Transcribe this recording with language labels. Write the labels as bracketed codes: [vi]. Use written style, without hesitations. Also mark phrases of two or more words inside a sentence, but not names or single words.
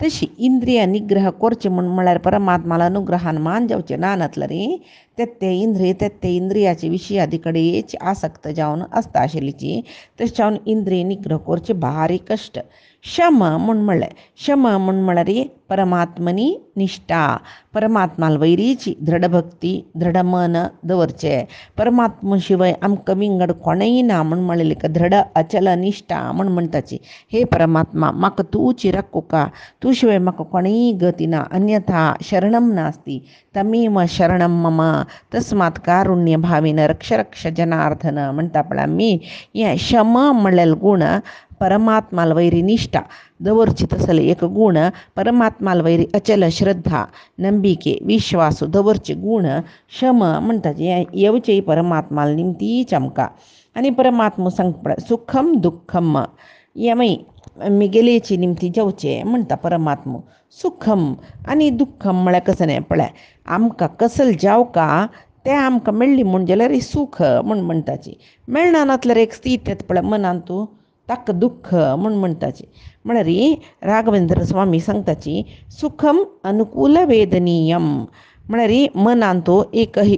[kok] तशी इंद्रिय निग्रह कोरचे म्हळ्यार परमात्माला अनुग्रहान मान जावचे ना नातलं रे ते इंद्रिय ते इंद्रियाचे विशयादी कडेच आसक्त जावन आसता आशिल्लीची तशें जावन इंद्रिय निग्रह कोरचे भारी कश्ट शम म्हणलें शम म्हळ्यार परमात्मनी निष्ठा परमात्माला वैरीची दृढ भक्ती दृढ मन दवरचें परमात्मा शिवाय आमकां विंगड कोणेय ना म्हणलें दृढ अचल निष्ठा म्हणटाची हे परमात्मा म्हाका तूंची रक्षुका तू शिवाय म्हाका कोणेय गती ना [sa] अन्यथा शरणम नास्ति तमेव शरणम मम तस्मात् कारुण्य भावेन रक्ष रक्ष जनार्दन [kok] म्हणटा पळय आमी हें शम म्हणलेलो गुण परमात्माला वैरी निष्ठा दवरची तसले एक गुण परमात्माला वैरी अचल श्रद्धा ನಂಬಿಕೆ विश्वास दवरचे गुण शम म्हणटाचे येवचे परमात्माला निमतीच आमकां आनी परमात्मा सांगता [sa] सुखम दुःखम [kok] येमय मिगेलेची निमती जेवचे म्हणटा परमात्मा सुखम आनी दुःखम म्हळ्यार कसं न्ही पळय आमकां कसल जावका तें आमकां मेळ्ळी म्हण जाल्यार सूख म्हणटाची मेळना नातल्यार एक स्थित येता पळय मनान तूं ताका दुःख म्हणटाची म्हळ्यार राघवेंद्र स्वामी सांगताची [sa] सुखम अनुकूल वेदनीयम [kok] म्हळ्यार मनान तो एक